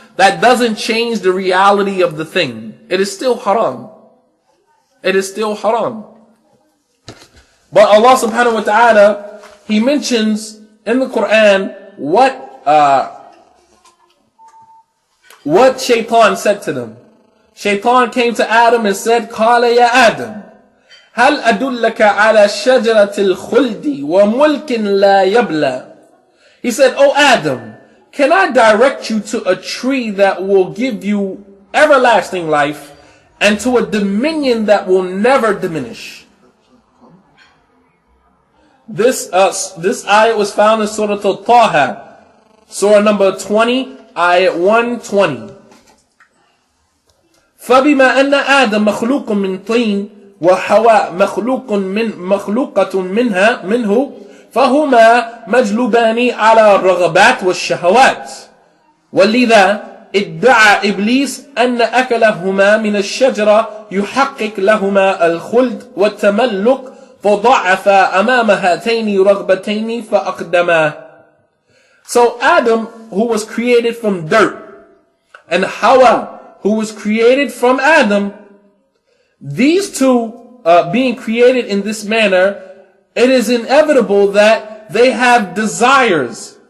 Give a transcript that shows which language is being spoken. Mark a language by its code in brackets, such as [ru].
[en] That doesn't change the reality of the thing. It is still haram. It is still haram. But Allah subhanahu wa ta'ala, He mentions in the Quran what shaitan said to them. Shaitan came to Adam and said, [ar] قال يا آدم هل أدلك على شجرة الخلد وملك لا يبلى. [en] He said, "Oh Adam, can I direct you to a tree that will give you everlasting life and to a dominion that will never diminish?" This ayat was found in Surah Al-Taha, Surah number 20, ayat 120. [ar] فبما أن آدم مخلوق من طين وحواء مخلوقة منه فهما مجلوبان على الرغبات والشهوات ولذا ادعى إبليس أن أكلهما من الشجرة يحقق لهما الخلد والتملك فضعف أمام هاتين رغبتين فأقدما. [en] So Adam, who was created from dirt, and Hawaa, who was created from Adam, these two being created in this manner, it is inevitable that they have desires.